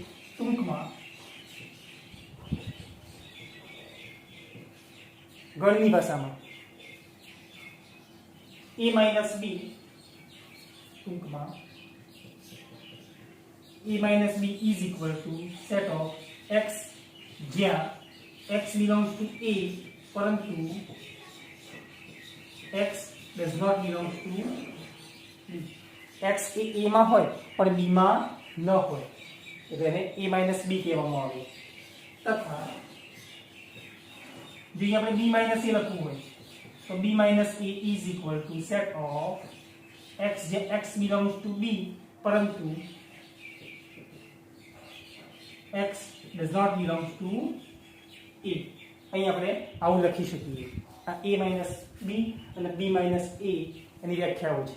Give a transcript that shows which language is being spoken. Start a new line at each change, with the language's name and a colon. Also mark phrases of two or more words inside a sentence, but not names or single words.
Gujarati: ટૂંકમાં ગણની ભાષામાં a માઇનસ બી ટૂંકમાં a માઇનસ બી
English: is equal to set of x
Gujarati: જ્યાં
English: x belongs to a
Gujarati: પરંતુ
English: x does not belong to b.
Gujarati: x એ a માં હોય પણ b માં ન હોય એટલે એને a માઇનસ b કહેવામાં આવે. તથા જો આપણે b માઇનસ a લખવું હોય તો b માઇનસ a
English: is equal to set of x
Gujarati: જે
English: x belongs to b
Gujarati: પરંતુ
English: x does not belong to a.
Gujarati: અહીં આપણે આવું લખી શકીએ. આ a માઇનસ b અને b માઇનસ a એની વ્યાખ્યાઓ છે.